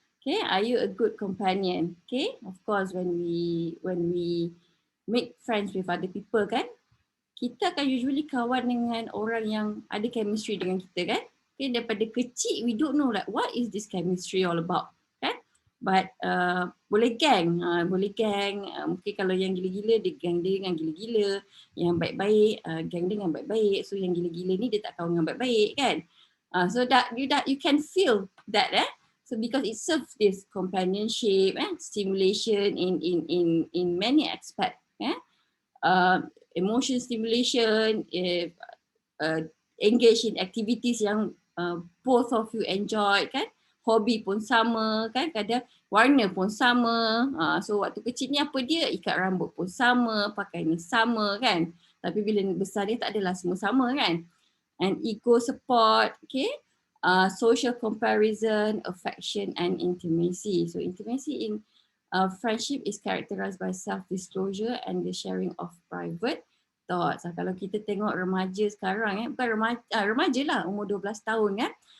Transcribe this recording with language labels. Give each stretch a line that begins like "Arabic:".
English: Okay, are you a good companion? Okay, of course when we make friends with other people
Malay: kan, kita akan usually kawan dengan orang yang ada chemistry dengan kita kan.
English: Okay,
Malay: daripada kecil
English: we don't know like what is this chemistry all about kan.
Malay: But boleh gang, mungkin kalau yang gila-gila dia gang dia dengan gila-gila, yang baik-baik gang dia dengan baik-baik, so yang gila-gila ni dia tak kawan dengan baik-baik kan.
English: So that you can feel that so because it serves this companionship stimulation in many aspects emotion stimulation, engage in activities
Malay: yang both of you enjoy kan. Hobi pun sama kan, kadang warna pun sama. So waktu kecil ni apa dia, ikat rambut pun sama, pakaian sama kan. Tapi bila besar ni tak adalah semua sama kan.
English: And ego support, okay. Social comparison, affection and intimacy. So intimacy in friendship is characterized by self-disclosure and the sharing of private thoughts.
Malay: Kalau kita tengok remaja sekarang bukan remaja lah, umur 12 tahun kan.